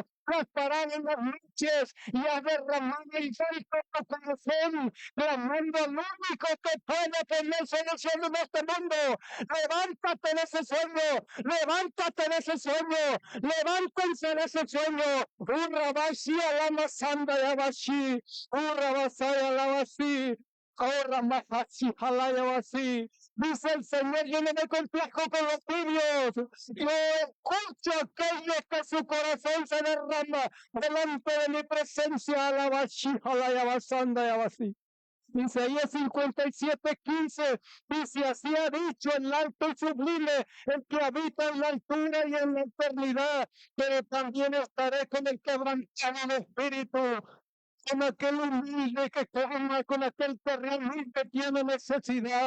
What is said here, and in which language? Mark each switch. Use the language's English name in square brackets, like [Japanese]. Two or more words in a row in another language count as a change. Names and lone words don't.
[Spanish] Has parado en las noches y has derramado el llanto de tu corazón, clamando al único que puede tener solución en este mundo. Levántate de ese sueño, levántate de ese sueño, levántense de ese sueño. Urra bashi alama sanda yabashi, urra basaya alabasi. Ahora más así, así. Dice el Señor, yo no me complajo con los tibios. Yo escucho a aquellos que su corazón se derrama delante de mi presencia. Alabashi, alayabasanda, así. Isaías 57:15 dice, así ha dicho el alto y sublime, el que habita en la altura y en la eternidad, pero también estaré con el quebrantado en espíritu, con aquel humilde que come, con aquel que realmente tiene necesidad.